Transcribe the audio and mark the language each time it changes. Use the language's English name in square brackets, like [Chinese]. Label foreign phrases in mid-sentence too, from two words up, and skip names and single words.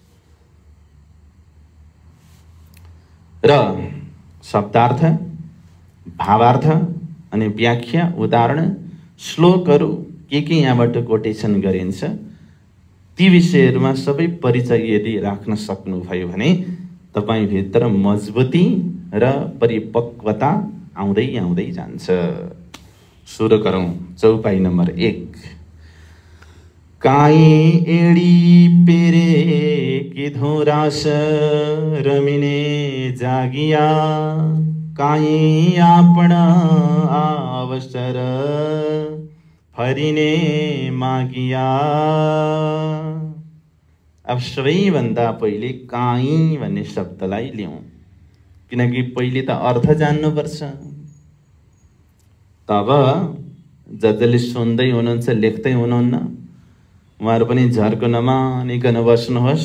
[Nepali] र शब्दार्थ, भावार्थ अनि व्याख्या, उदाहरण, श्लोकहरू के यहाँबाट कोटेसन गरिन्छ, ती विषयहरूमा सबै परिचय यदि राख्न सक्नुभयो भने तपाईँभित्र मजबुती र परिपक्वता आउँदै आउँदै जान्छ। सुरु गरौँ चौपाई नम्बर 1। [Gujarati] કાઈ એડી પેરે કીધો રાસ રમીને જાગીયા, કાઈ આપણ અવસર ફરીને માગીયા। [Nepali] अब सबैभन्दा पहिले काई भन्ने शब्दलाई लिउँ, किनकि पहिले त अर्थ जान्नुपर्छ। तब जसले सुन्दै हुनुहुन्छ लेख्दै हुनुहुन्न उहाँहरू पनि झर्को नमानिकन बस्नुहोस्।